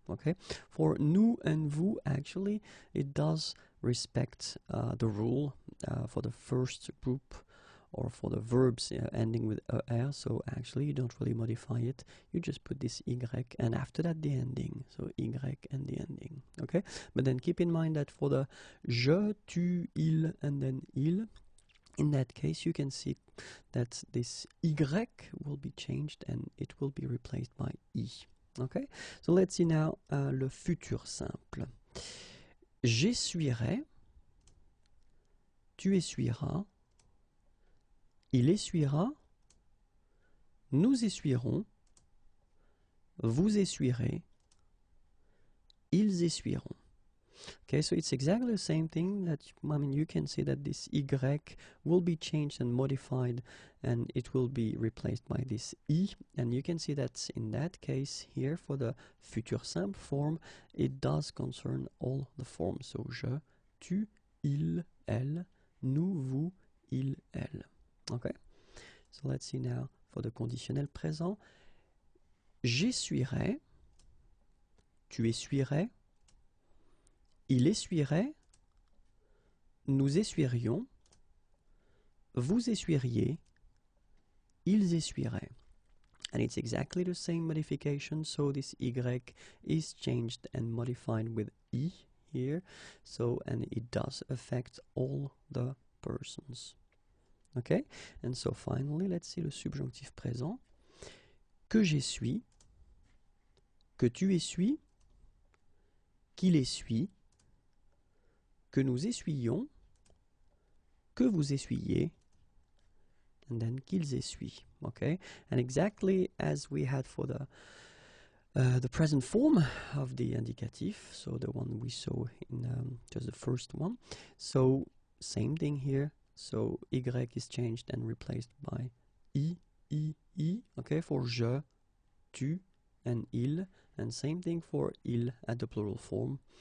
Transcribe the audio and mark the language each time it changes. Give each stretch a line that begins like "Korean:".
English: Okay, for nous and vous, actually, it does respect the rule for the first group, or for the verbs ending with er, so actually you don't really modify it, you just put this Y and after that the ending, so Y and the ending, okay? But then keep in mind that for the je, tu, il, and then il, in that case you can see that this Y will be changed and it will be replaced by I, okay? So let's see now le futur simple.
French: J'essuierai, tu essuieras, il essuiera, nous essuierons, vous essuierez, ils essuieront.
English: Okay, so it's exactly the same thing that, I mean, you can see that this Y will be changed and modified, and it will be replaced by this I, and you can see that in that case here for the futur simple form, it does concern all the forms. So je, tu, il, elle, nous, vous, il, elle. Okay, so let's see now for the conditionnel présent.
French: J'essuierai, tu essuierais, il essuierait, nous essuierions, vous essuieriez, ils essuieraient.
English: And it's exactly the same modification, so this Y is changed and modified with I here, so, and it does affect all the persons. Okay, and so finally, let's see le subjonctif présent.
French: Que j'essuie, que tu essuies, qu'il essuie, que nous essuyons, que vous essuyez,
English: and then
French: qu'ils essuient.
English: Okay, and exactly as we had for the present form of the indicatif, so the one we saw in just the first one. So same thing here. So Y is changed and replaced by I, okay, for je, tu, and il, and same thing for il at the plural form.